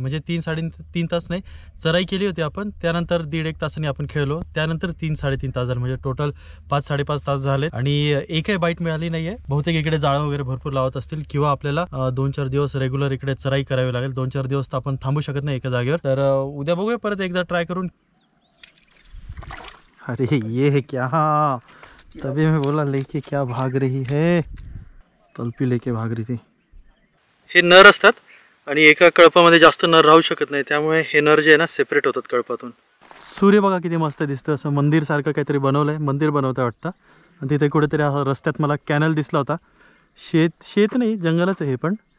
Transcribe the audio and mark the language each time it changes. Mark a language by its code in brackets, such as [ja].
[mr] म्हणजे 3-3.5 तास नाही, चराई केली होती आपण, त्यानंतर 1.5-1 तासांनी आपण खेळलो, त्यानंतर 3-3.5 तास झाले, म्हणजे टोटल 5-5.5 तास झाले आणि एकही बाईट मिळाली नाही आहे. बहुतेक इकडे जाळं वगैरे भरपूर लावत असतील किंवा आपल्याला 2-4 दिवस रेग्युलर इकडे चराई करावी लागेल. 2-4 दिवस तर आपण थांबू शकत नाही एका जागेवर. तर उद्या बघूया परत एकदा ट्राय करून. [hi] अरे ये है क्या, तभी मैं बोला लेके क्या भाग रही है, तलपी लेके भाग रही थी. [mr] हे नर असतात आणि एका कळपामध्ये जास्त नर राहू शकत नाही, त्यामुळे हे नर जे आहे ना सेपरेट होतात कळपातून. सूर्य बघा किती मस्त दिसतं, असं मंदिर सारखं काहीतरी बनवलंय, मंदिर बनवतं वाटतं. आणि तिथे कुठेतरी रस्त्यात मला कॅनल दिसला होता. शेत नाही, जंगलच आहे हे पण.